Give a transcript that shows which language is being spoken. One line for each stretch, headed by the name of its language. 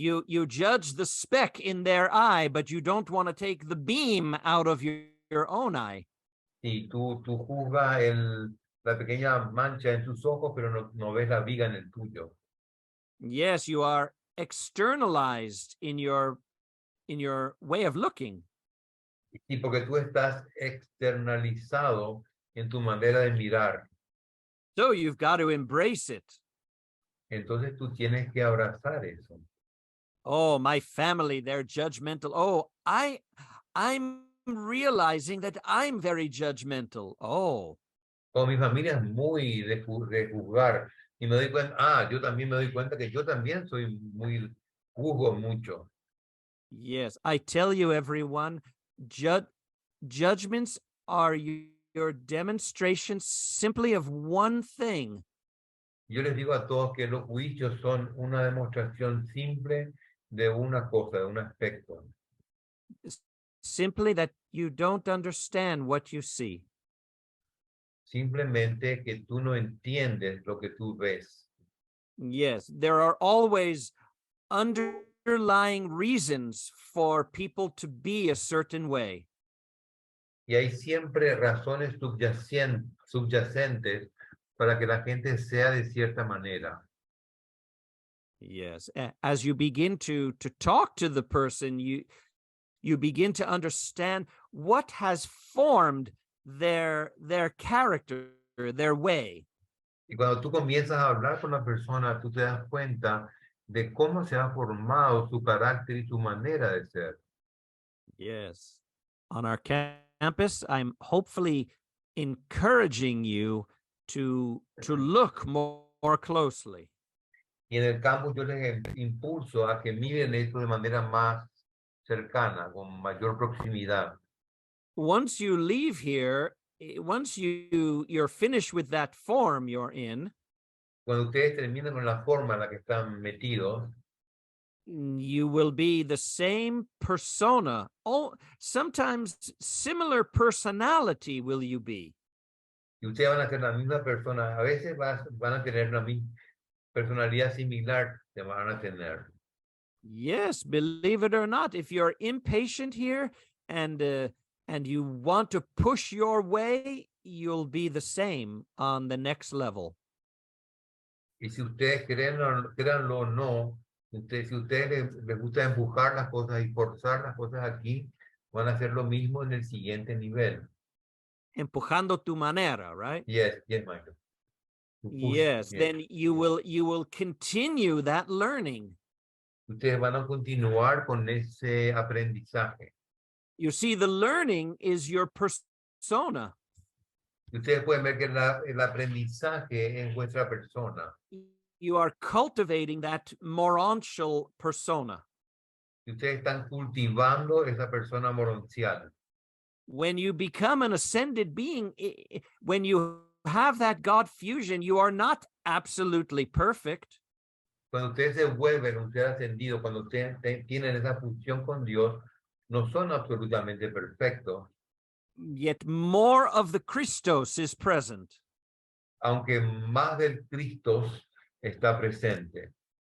English: You judge the speck in their eye, but you don't want to take the beam out of your own eye.
Spanish: Sí, tú juzgas la pequeña mancha en tus ojos, pero no ves la viga en el tuyo.
English: Yes, you are externalized in your way of looking.
Spanish: Y porque tú estás externalizado en tu manera de mirar.
English: So you've got to embrace it.
Spanish: Entonces tú tienes que abrazar eso.
English: Oh, my family, they're judgmental. Oh, I'm realizing that I'm very judgmental. Oh,
Spanish: O mi familia es muy de juzgar. Y me doy cuenta, yo también me doy cuenta que yo también soy muy, juzgo mucho.
English: yes. I tell you, everyone, judgments are your demonstrations simply of one thing.
Spanish: Yo les digo a todos que los juicios son una demostración simple de una cosa, de un aspecto.
English: Simply that you don't understand what you see.
Spanish: Simplemente que tú no entiendes lo que tú ves.
English: Yes, there are always underlying reasons for people to be a certain way.
Spanish: Y hay siempre razones subyacentes para que la gente sea de cierta manera.
English: Yes, as you begin to talk to the person, you begin to understand what has formed their character, their way.
Spanish: Y cuando tú comienzas a hablar con la persona, tú te das cuenta de cómo se ha formado su carácter y su manera de ser.
English: Yes. On our campus, I'm hopefully encouraging you to look more closely.
Spanish: Y en el campus yo les impulso a que miren esto de manera más cercana, con mayor proximidad.
English: Once you leave here, once you're finished with that form you're in,
Spanish: Cuando ustedes terminen con la forma en la que están metidos,
English: you will be the same persona. Oh, sometimes similar personality will you be.
Spanish: y ustedes van a ser la misma persona, a veces van a tener la misma personalidad similar, te van a tener.
English: Yes, believe it or not, if you're impatient here and you want to push your way, you'll be the same on the next level.
Spanish: Y si ustedes créanlo o no, si ustedes les gusta empujar las cosas y forzar las cosas aquí, van a hacer lo mismo en el siguiente nivel. Empujando tu manera, right?
English: Yes, Michael. To push, Yes, yes. then you will continue that learning.
Spanish: Ustedes van a continuar con ese aprendizaje.
English: You see, the learning is your persona.
Spanish: Y ustedes pueden ver que el aprendizaje es vuestra persona.
English: You are cultivating that morontial persona.
Spanish: Y ustedes están cultivando esa persona moroncial.
English: When you become an ascended being, when you have that God fusion, you are not absolutely perfect.
Spanish: Cuando ustedes se vuelven un ser ascendido, cuando ustedes tienen esa función con Dios, no son absolutamente perfectos.
English: Yet more of the Christos is present.
Spanish: Aunque más del Cristo está presente.